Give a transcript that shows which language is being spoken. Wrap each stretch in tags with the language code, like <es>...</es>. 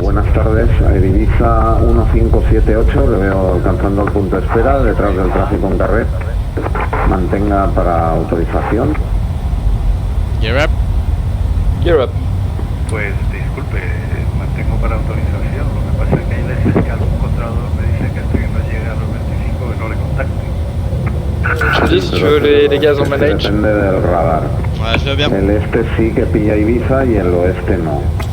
<es>Buenas tardes, Air Ibiza 1578, le veo alcanzando el punto de espera detrás del tráfico en carrera. Mantenga para autorización.</es> <en>Gear up. Gear up.</en> <es>Pues disculpe, mantengo para autorización. Lo que pasa es que ahí le dice que algún controlador me dice que hasta que no llegue a los 25 que no le contacte.</es> <fr>Je te dis si tu veux les gaz en manage.</fr> <es>Depende del radar.</es> <fr>Ouais, je vais bien.</fr> <es>El este sí que pilla Ibiza y el oeste no.</es>